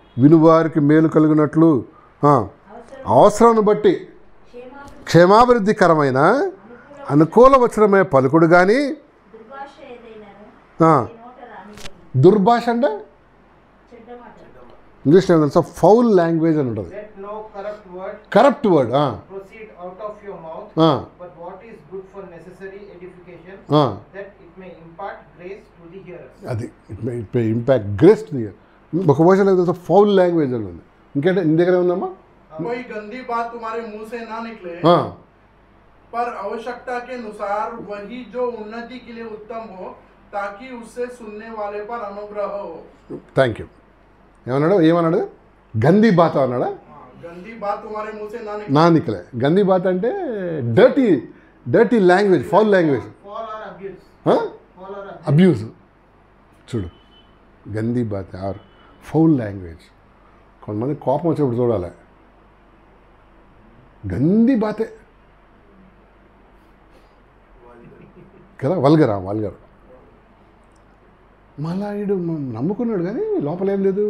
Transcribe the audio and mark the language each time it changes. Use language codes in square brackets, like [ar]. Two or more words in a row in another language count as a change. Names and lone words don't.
[te] వినువారికి మేలు కలిగినట్లు అవసరాన్ని బట్టి క్షేమాభివృద్ధికరమైన అనుకూల వచనమే పలుకుడు కానీ దుర్భాష ఏదైనాను ఆ, నోట రానివ్వదు. దుర్భాష అంటే చెడ్డ మాట ఇంగ్లీష్లో ఏం తెలుసా? [en] foul language [te] అని ఉంటుంది. [en] Let no corrupt word corrupt word. proceed out of your mouth, but what is good for necessary edification, that it may impart grace to the hearers. అది it may impact grace to the ear. [te] ఒక వర్షన్ ఏం తెలుసా? [en] foul language [te] అని ఉంది. ఇంకేంటే నీ దగ్గర ఉందమ్మా? [hi] कोई गंदी बात तुम्हारे मुंह से ना निकले, पर आवश्यकता के अनुसार वही जो उन्नति के लिए उत्तम हो, ताकि उससे सुनने वाले पर अनुग्रह हो. [en] thank you. [te] ఏమన్నాడు? [hi] गंदी बात [te] అన్నాడా? [hi] गंदी बात तुम्हारे मुंह से ना निकले. ना निकले. गंदी बात [te] అంటే [en] dirty language, foul language, Fall or abuse. Fall or abuse. abuse. చూడు, [hi] गंदी बात [en] or foul language. [te] కొంతమంది కోపం వచ్చినప్పుడు చూడాలి, [hi] गंदी बाते [te] కదా, వల్గర్. మళ్ళా వీడు నమ్ముకున్నాడు కానీ లోపల ఏం లేదు.